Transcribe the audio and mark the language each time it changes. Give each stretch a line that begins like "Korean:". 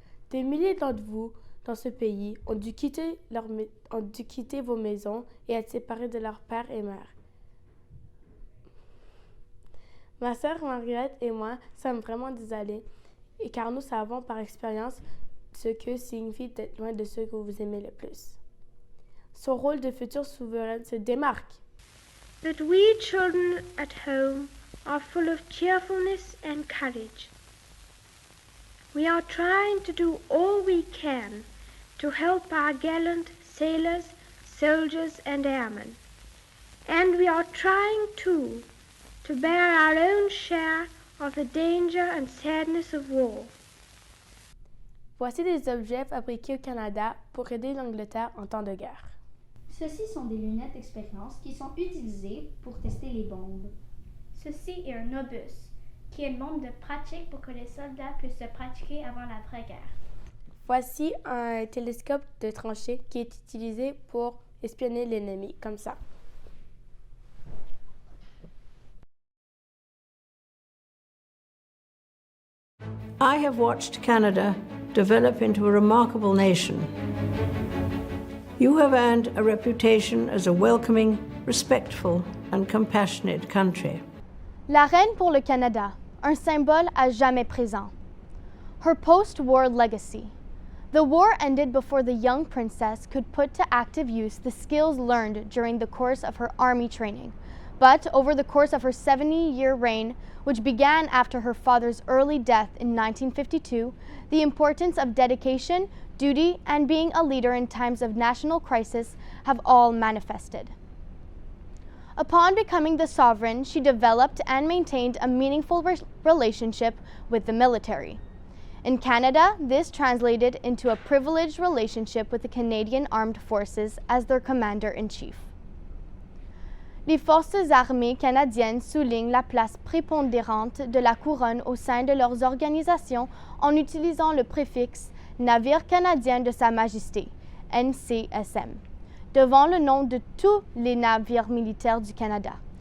French: Des milliers d'entre vous dans ce pays ont dû quitter vos maisons et être séparés de leur père et mère. Ma sœur Mariette et moi sommes vraiment désolés, car nous savons par expérience ce que signifie d'être loin de ceux que vous aimez le plus. Son rôle de future souveraine se démarque.
English: But we children at home are full of cheerfulness and courage. We are trying to do all we can to help our gallant sailors, soldiers and airmen. And we are trying too to bear our own share of the danger and sadness of war.
French: Voici des objets fabriqués au Canada pour aider l'Angleterre en temps de guerre. Ceux-ci sont des lunettes d'expérience qui sont utilisées pour tester les bombes. Ceci est un obus, qui est une bombe de pratique pour que les soldats puissent se pratiquer avant la vraie guerre. Voici un télescope de tranchée qui est utilisé pour espionner l'ennemi, comme ça.
English: I have watched Canada develop into a remarkable nation. You have earned a reputation as a welcoming, respectful, and compassionate country.
French: La reine pour le Canada, un symbole à jamais présent.
English: Her post-war legacy. The war ended before the young princess could put to active use the skills learned during the course of her army training. But over the course of her 70-year reign, which began after her father's early death in 1952, the importance of dedication, duty, and being a leader in times of national crisis have all manifested. Upon becoming the sovereign, she developed and maintained a meaningful relationship with the military. In Canada, this translated into a privileged relationship with the Canadian Armed Forces as their commander-in-chief.
French: Les forces armées canadiennes soulignent la place prépondérante de la couronne au sein de leurs organisations en utilisant le préfixe « Navire canadien de Sa Majesté » NCSM, devant le nom de tous les navires militaires du Canada.